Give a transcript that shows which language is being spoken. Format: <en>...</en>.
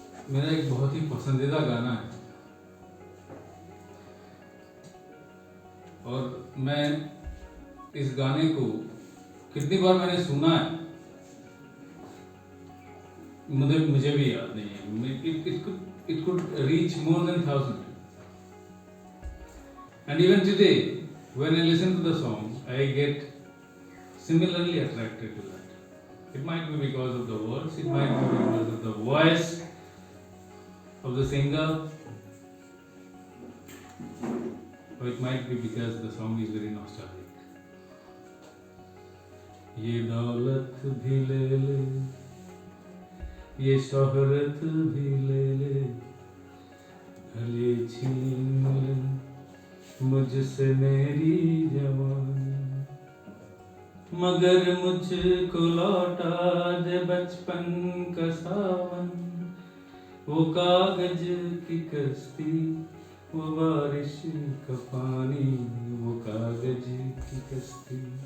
<hi>मेरा एक बहुत ही पसंदीदा गाना है और मैं इस गाने को कितनी बार मैंने सुना है मुझे भी याद नहीं है।</hi> <en>It could reach more than 1,000. And even today, when I listen to the song, I get similarly attracted to that. It might be because of the words, it might be because of the voice of the singer, or it might be because the song is very nostalgic.</en> <hi>ये दौलत भी ले ले, ये शोहरत भी ले ले, भले छीन ले मुझसे मेरी जवानी, मगर मुझको लौटा दे बचपन का सावन, वो कागज की कश्ती, वो बारिश का पानी, वो कागज की कश्ती।</hi>